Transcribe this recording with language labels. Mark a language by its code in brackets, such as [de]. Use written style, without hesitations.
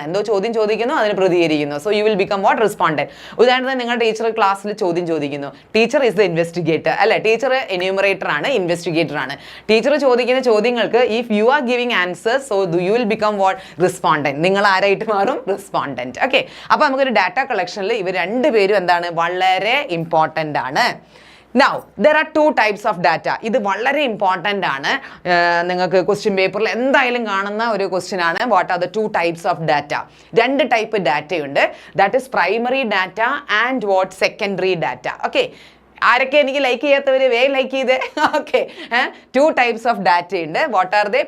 [ml] എന്തോ ചോദ്യം ചോദിക്കുന്നു, അതിന് പ്രതികരിക്കുന്നു. [en] So you will become what? Respondent. [ml] ഉദാഹരണത്തിന് നിങ്ങളുടെ ടീച്ചർ ക്ലാസ്സിൽ ചോദ്യം ചോദിക്കുന്നു. [en] teacher is the investigator [ml] അല്ലെ? ടീച്ചർ എന്യൂമറേറ്റർ ആണ്, ഇൻവെസ്റ്റിഗേറ്റർ ആണ്. ടീച്ചർ ചോദിക്കുന്ന ചോദ്യങ്ങൾക്ക് [en] If you are giving answer, so you will become respondent. [ml] നിങ്ങൾ ആരായിട്ട് മാറും? റെസ്പോണ്ടന്റ്. ഓക്കെ, അപ്പോൾ നമുക്കൊരു ഡാറ്റ കളക്ഷനിൽ ഇവർ രണ്ടുപേരും എന്താണ്? വളരെ ഇമ്പോർട്ടൻ്റ് ആണ്. [en] Now, there are two types of data. [ml] ഇത് വളരെ ഇമ്പോർട്ടൻ്റ് ആണ്. നിങ്ങൾക്ക് ക്വസ്റ്റ്യൻ പേപ്പറിൽ എന്തായാലും കാണുന്ന ഒരു ക്വസ്റ്റ്യൻ ആണ്. [en] What are the two types of data? [ml] രണ്ട് ടൈപ്പ് ഡാറ്റയുണ്ട്. [en] That is primary data and what? Secondary data. [ml] Okay, ആരൊക്കെ എനിക്ക് ലൈക്ക് ചെയ്യാത്തവർ വേഗം ലൈക്ക് ചെയ്തേ. ഓക്കെ, 2 types ഓഫ് ഡാറ്റ ഉണ്ട്. [en] What are they?